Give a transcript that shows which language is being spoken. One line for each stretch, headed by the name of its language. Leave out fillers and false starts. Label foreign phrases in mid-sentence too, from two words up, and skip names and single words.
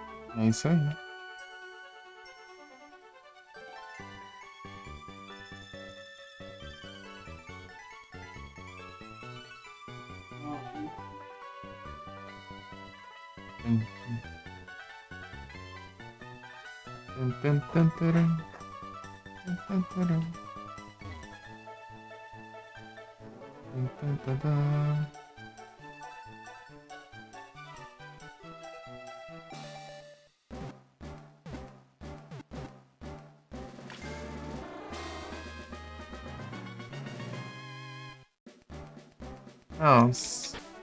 Portuguese: É isso aí. Tum, tum, tum, tum, turum, tum, tum, turum. Tum, tum, tum, tum. Nossa.